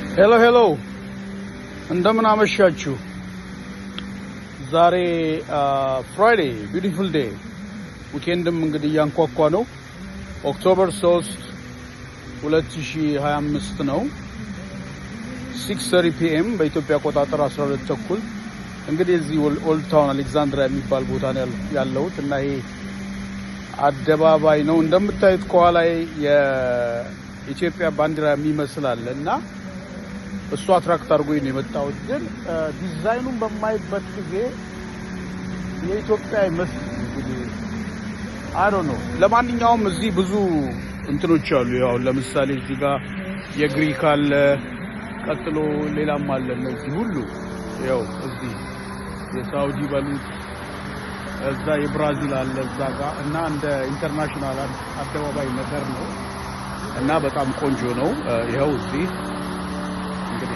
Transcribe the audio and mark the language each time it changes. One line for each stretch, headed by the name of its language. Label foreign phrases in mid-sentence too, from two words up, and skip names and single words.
English: Hello.
Amharic: እንደምን አመሻችሁ ዛሬ
English: Friday beautiful day weekend
Amharic: ም እንግዲህ ያንኳኳ ነው October 3 2025 ነው 6:30 PM በኢትዮጵያ አቆጣጠር 12 ተኩል እንግዲህ እዚህ ኦልድ ታውን አሌክሳንድሪያ የሚባል ቦታ ነው ያለሁት እና ይሄ አደባባይ ነው እንደምታዩት ከኋላ የኢትዮጵያ ባንዲራ የሚመስል አለና እሱ አትራክት አድርጎኝ ነው የመጣሁት ግን ዲዛይኑን በማይበት ጊዜ የኢትዮጵያ ይመስል እንግዲህ
English: I don't know
Amharic: ለማንኛውም እዚህ ብዙ እንትኖች አሉ ያው ለምሳሌ እዚህ ጋር የግሪክ አለ ቀጥሎ ሌላም አለ እዚህ ሁሉ ያው እዚህ የሳውዲ ባሉት እዛ የብራዚል አለ እዛ ጋር እና እንደ ኢንተርናሽናል አደባባይ ነገር ነው እና በጣም ቆንጆ ነው ይሄው እዚህ እንግዲህ